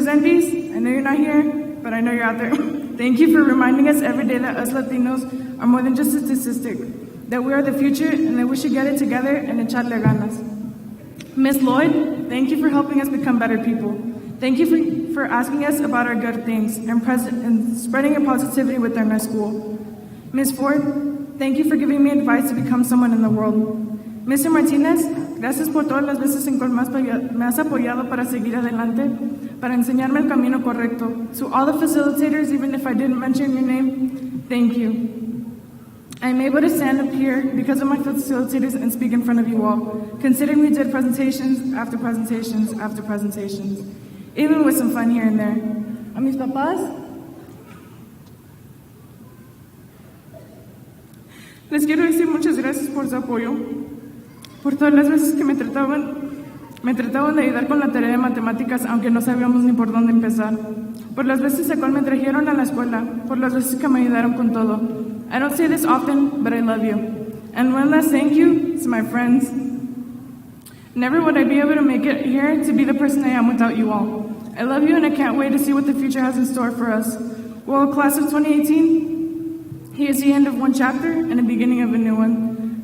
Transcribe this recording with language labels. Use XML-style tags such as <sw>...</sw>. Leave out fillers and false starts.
<en>Resendiz, I know you're not here, but I know you're out there. Thank you for reminding us every day that us Latinos are more than just a statistic, that we are the future and that we should get it together and</en> <es>echarle ganas.</es> <en>Ms. Lloyd, thank you for helping us become better people. Thank you for asking us about our good things and spreading your positivity within our school. Ms. Ford, thank you for giving me advice to become someone in the world. Mr.</en> <es>Martinez, gracias por todas las veces en cual me has apoyado para seguir adelante, para enseñarme el camino correcto.</es> <en>To all the facilitators, even if I didn't mention your name, thank you. I'm able to stand up here because of my facilitators and speak in front of you all, considering we did presentations after presentations after presentations, even with some fun here and there.</en> <es>A mis papás, les quiero decir muchas gracias por su apoyo, por todas las veces que me trataban de ayudar con la tarea de matemáticas, aunque no sabíamos ni por dónde empezar, por las veces que me trajeron a la escuela, por las veces que me ayudaron con todo.</es> <en>I don't say this often, but I love you. And one last thank you to my friends. Never would I be able to make it here to be the person I am without you all. I love you and I can't wait to see what the future has in store for us. Well, class of 2018, here's the end of one chapter and the beginning of a new one.</en>